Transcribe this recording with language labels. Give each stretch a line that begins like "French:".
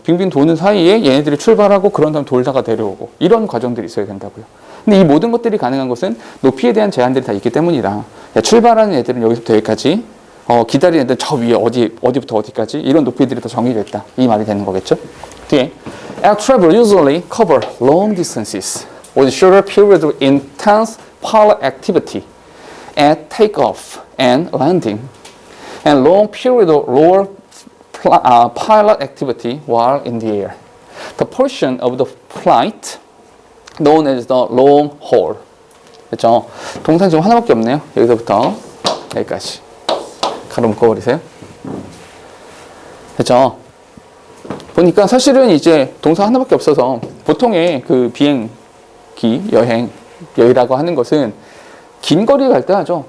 Korean: 빙빙 도는 사이에 얘네들이 출발하고 그런 다음 돌다가 내려오고. 이런 과정들이 있어야 된다고요. 근데 이 모든 것들이 가능한 것은 높이에 대한 제한들이 다 있기 때문이라. 출발하는 애들은 여기서부터 여기까지, 기다리는 애들은 저 위에 어디부터 어디까지, 이런 높이들이 다 정의됐다. 이 말이 되는 거겠죠? 뒤에.
English: Air travel usually cover long distances with shorter periods of intense pilot activity at takeoff and landing, and long period of lower pilot activity while in the air. The portion of the flight known as the long haul.
Korean: 그렇죠? 동사는 지금 하나밖에 없네요. 여기서부터 여기까지. 가로 묶어버리세요. 그렇죠? 보니까 사실은 이제 동사 하나밖에 없어서 보통의 그 비행기 여행이라고 하는 것은 긴 거리 갈 때 하죠.